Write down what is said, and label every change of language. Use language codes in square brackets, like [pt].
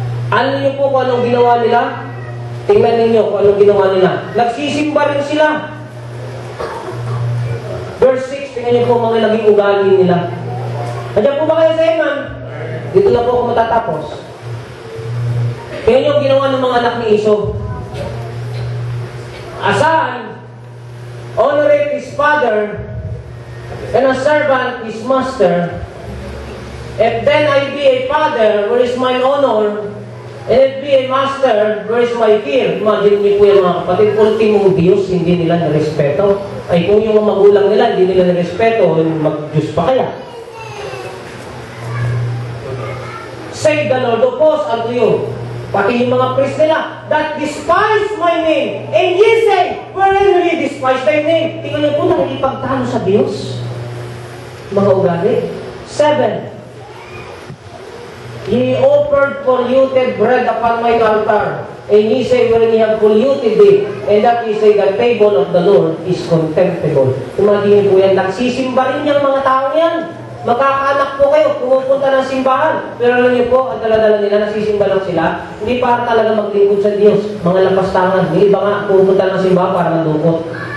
[tl] Alam niyo po kung anong ginawa nila? Tingnan ninyo kung anong ginawa nila. Nagsisimba rin sila. Verse 6, tingnan niyo po mga naging ugali nila. Nandiyan po ba kayo sa iman? Dito na po ako matatapos. Tingnan niyo ang ginawa ng mga anak ni Esau. [en] A son honoreth his father, and a servant his master. If then I be a father, where is mine honor? And if be a master, where is my fear? [tl] Imagine niyo po yung mga kapatid, ultimong Diyos, hindi nila nirespeto. Ay kung yung mga magulang nila, hindi nila nirespeto, mag-Diyos pa kaya? [en] Say the Lord of hosts unto you, [tl] pati yung mga priest nila, [en] that despise my name. And ye say, wherein will ye despise thy name? [tl] Tingnan niyo po, nakikipagtalo sa Diyos. Mga ugali. 7. [en] Ye offered polluted bread upon my altar, and ye say, wherein ye have polluted it, and that ye say, the table of the Lord is contemptible. [tl] Imagine po yan, nagsisimba rin yung mga tao yan. Magkakaanak po kayo, pumupunta ng simbahan. Pero alam niyo po, ang dala-dala nila, nagsisimba lang sila. Hindi para talaga maglingkod sa Diyos, mga lapastangan. Yung iba nga, pumupunta ng simbahan para mandukot.